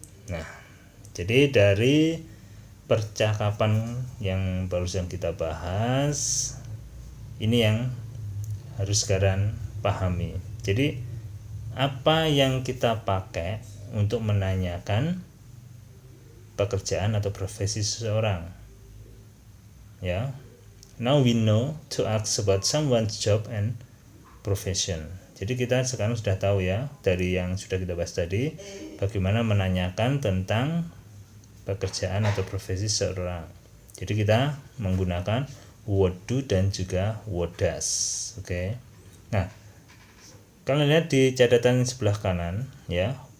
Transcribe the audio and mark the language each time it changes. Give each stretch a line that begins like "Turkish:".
Indonesian: Nah, jadi dari percakapan yang barusan kita bahas, ini yang harus kalian pahami. Jadi apa yang kita pakai untuk menanyakan pekerjaan atau profesi seseorang? Ya.
English: Now we know to ask about someone's job and profession.
Indonesian: Jadi kita sekarang sudah tahu ya dari yang sudah kita bahas tadi, bagaimana menanyakan tentang pekerjaan atau profesi seseorang. Jadi kita menggunakan what do dan juga what does. Oke. Nah, kalian lihat di catatan sebelah kanan ya.